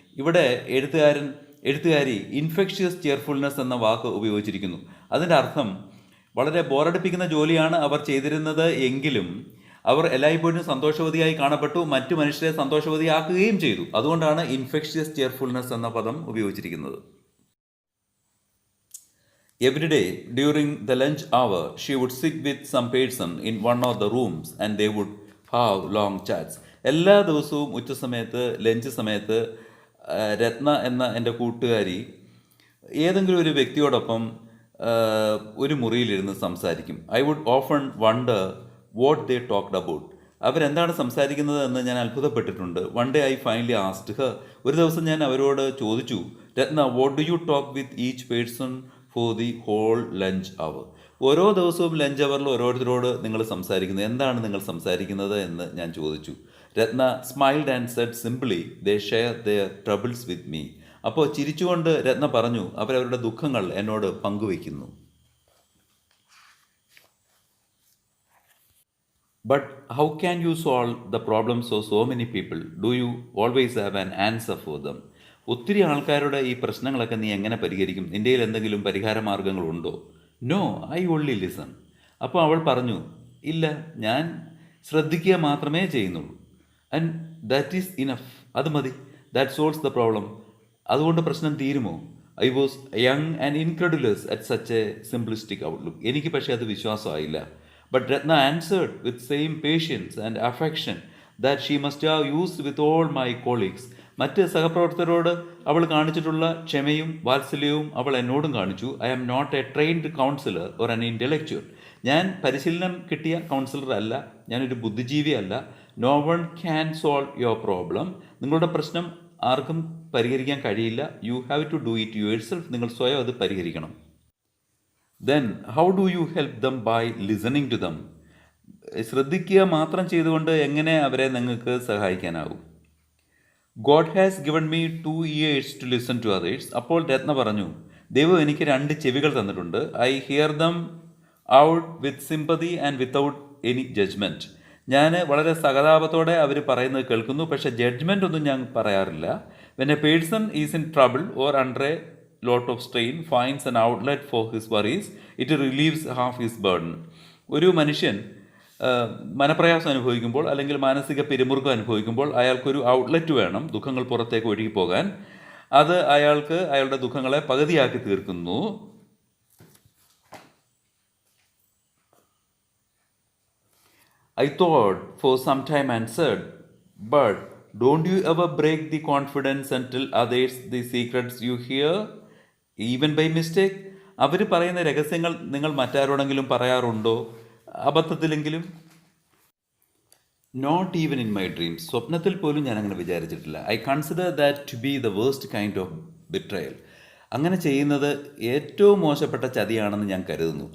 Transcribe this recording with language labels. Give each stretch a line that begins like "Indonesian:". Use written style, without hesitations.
Malayalam: ഇവിടെ എഴുത്തുകാരി infectious cheerfulness എന്ന വാക്ക് ഉപയോഗിച്ചിരിക്കുന്നു. അതിൻ്റെ അർത്ഥം വളരെ ബോറടിപ്പിക്കുന്ന ജോലിയാണ് അവർ ചെയ്തിരുന്നത് എങ്കിലും അവർ എല്ലായ്പ്പോഴും സന്തോഷവതിയായി കാണപ്പെട്ടു, മറ്റു മനുഷ്യരെ സന്തോഷവതിയാക്കുകയും ചെയ്തു. അതുകൊണ്ടാണ് ഇൻഫെക്ഷ്യസ് ചിയർഫുൾനെസ് എന്ന പദം ഉപയോഗിച്ചിരിക്കുന്നത്.
English: Every day during the lunch hour, she would sit with some person in one of the rooms and they would have long chats.
Malayalam: എല്ലാ ദിവസവും ഉച്ചസമയത്ത്, ലഞ്ച് സമയത്ത് രത്ന എന്ന എൻ്റെ കൂട്ടുകാരി ഏതെങ്കിലും ഒരു വ്യക്തിയോടൊപ്പം ഒരു മുറിയിലിരുന്ന് സംസാരിക്കും.
English: I would often wonder what they talked about.
Malayalam: അവരെന്താണ് സംസാരിക്കുന്നത് എന്ന് ഞാൻ അത്ഭുതപ്പെട്ടിട്ടുണ്ട്.
English: One day I finally asked her.
Malayalam: ഒരു ദിവസം ഞാൻ അവരോട് ചോദിച്ചു,
English: Ratna, what do you talk with each person for the whole lunch hour?
Malayalam: ഓരോ ദിവസവും ലഞ്ച് അവറിൽ ഓരോരുത്തരോട് നിങ്ങൾ സംസാരിക്കുന്നത് എന്താണ് നിങ്ങൾ സംസാരിക്കുന്നത് എന്ന് ഞാൻ ചോദിച്ചു.
English: Ratna smiled and said simply, they share their troubles with me.
Malayalam: അപ്പോൾ ചിരിച്ചുകൊണ്ട് രത്ന പറഞ്ഞു, അവരവരുടെ ദുഃഖങ്ങൾ എന്നോട് പങ്കുവയ്ക്കുന്നു.
English: But how can you solve the problems of so many people? Do you always have an answer for them?
Malayalam: ഒത്തിരി ആൾക്കാരുടെ ഈ പ്രശ്നങ്ങളൊക്കെ നീ എങ്ങനെ പരിഹരിക്കും? നിൻ്റെ കയ്യിൽ എന്തെങ്കിലും പരിഹാര മാർഗങ്ങളുണ്ടോ?
English: No, I only listen.
Malayalam: അപ്പോൾ അവൾ പറഞ്ഞു, ഇല്ല, ഞാൻ ശ്രദ്ധിക്കുക മാത്രമേ ചെയ്യുന്നുള്ളൂ.
English: And that is enough.
Malayalam: അത് മതി.
English: That solves the problem.
Malayalam: അതുകൊണ്ട് പ്രശ്നം തീരുമോ?
English: I was young and incredulous at such a simplistic outlook.
Malayalam: എനിക്ക് പക്ഷേ അത് വിശ്വാസമായില്ല.
English: But Ratna answered with same patience and affection that she must have used with all my colleagues.
Malayalam: മറ്റ് സഹപ്രവർത്തകരോട് അവൾ കാണിച്ചിട്ടുള്ള ക്ഷമയും വാത്സല്യവും അവൾ എന്നോടും കാണിച്ചു.
English: I am not a trained counsellor or an intellectual.
Malayalam: ഞാൻ പരിശീലനം കിട്ടിയ കൗൺസിലർ അല്ല, ഞാനൊരു ബുദ്ധിജീവി അല്ല.
English: No one can solve your problem.
Malayalam: നിങ്ങളുടെ പ്രശ്നം ആർക്കും പരിഹരിക്കാൻ കഴിയില്ല.
English: You have to do it yourself.
Malayalam: നിങ്ങൾ സ്വയം അത് പരിഹരിക്കണം.
English: Then how do you help them by listening to them?
Malayalam: ശ്രദ്ധിക്കുക മാത്രം ചെയ്തുകൊണ്ട് എങ്ങനെ അവരെ നിങ്ങൾക്ക് സഹായിക്കാനാവും?
English: God has given me 2 ears to listen to others.
Malayalam: അപ്പോൾ രത്ന പറഞ്ഞു, ദൈവം എനിക്ക് 2 ചെവികൾ തന്നിട്ടുണ്ട്.
English: I hear them out with sympathy and without any judgment.
Malayalam: ഞാൻ വളരെ സഹതാപത്തോടെ അവർ പറയുന്നത് കേൾക്കുന്നു, പക്ഷേ ജഡ്ജ്മെൻ്റ് ഒന്നും ഞാൻ പറയാറില്ല.
English: When a person is in trouble or under a lot of strain finds an outlet for his worries, it relieves half his burden.
Malayalam: ഒരു മനുഷ്യൻ മനപ്രയാസം അനുഭവിക്കുമ്പോൾ അല്ലെങ്കിൽ മാനസിക പിരിമുറുക്കം അനുഭവിക്കുമ്പോൾ അയാൾക്കൊരു ഔട്ട്ലെറ്റ് വേണം, ദുഃഖങ്ങൾ പുറത്തേക്ക് ഒഴുകിപ്പോകാൻ. അത് അയാൾക്ക് അയാളുടെ ദുഃഖങ്ങളെ പകുതിയാക്കി തീർക്കുന്നു.
English: I thought for some time and said, but don't you ever break the confidence and tell others the secrets you hear? Even by mistake.
Malayalam: അവർ പറയുന്ന രഹസ്യങ്ങൾ നിങ്ങൾ മറ്റാരോടെങ്കിലും പറയാറുണ്ടോ, അബദ്ധത്തിലെങ്കിലും?
English: Not even in my dreams.
Malayalam: സ്വപ്നത്തിൽ പോലും ഞാൻ അങ്ങനെ വിചാരിച്ചിട്ടില്ല.
English: I consider that to be the worst kind of betrayal.
Malayalam: അങ്ങനെ ചെയ്യുന്നത് ഏറ്റവും മോശപ്പെട്ട ചതിയാണെന്ന് ഞാൻ കരുതുന്നു.